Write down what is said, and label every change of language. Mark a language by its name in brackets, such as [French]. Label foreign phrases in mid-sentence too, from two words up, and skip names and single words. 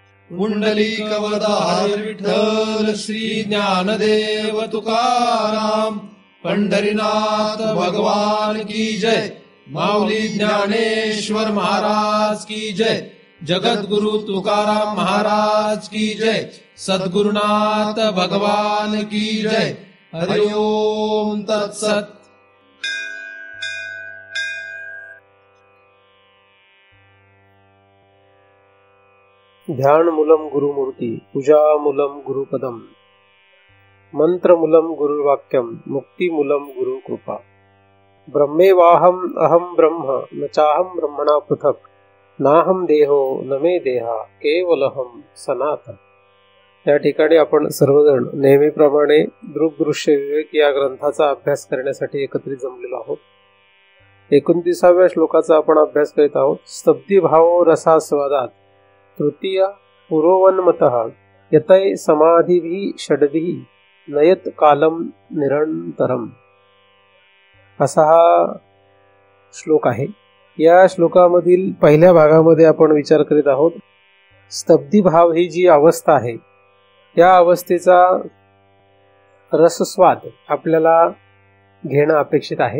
[Marathi] पुंडलिकवरदा हरी विठ्ठल श्री ज्ञानदेव तुकाराम. पंढरीनाथ भगवान की जय. माऊली ज्ञानेश्वर महाराज की जय. जगद्गुरु तुकाराम महाराज की जय. सद्गुरुनाथ भगवान की जय. [Sanskrit] हरि ओम तत्सत. ध्यानमूलं गुरुमूर्ती, पूजामूलं गुरुपदम, मंत्रमूलं गुरुवाक्यम, मुक्तिमूलं गुरुकृपा. ब्रह्मेवाहम अहम ब्रह्म न चाहम ब्रह्मणा पृथक, नाहम देहो न मे देहा केवलहम सनातन. [Marathi] या ठिकाणी आपण सर्वजण नेहमीप्रमाणे दृग्दृश्य विवेक या ग्रंथाचा अभ्यास करण्यासाठी एकत्रित जमलेलो आहोत. 29व्या श्लोकाचा आपण अभ्यास करीत आहोत. [Sanskrit] स्तब्धी भाव रसास्वादात तृतीय पुरोवन्मतः यतय समाधिभिः षड्भिः नयत कालम निरंतरम. [Marathi] असा हा श्लोक आहे. या श्लोकामधील पहिल्या भागामध्ये आपण विचार करीत आहोत. स्तब्धी भाव ही जी अवस्था आहे, या अवस्थेचा रसस्वाद आपल्याला घेणं अपेक्षित आहे.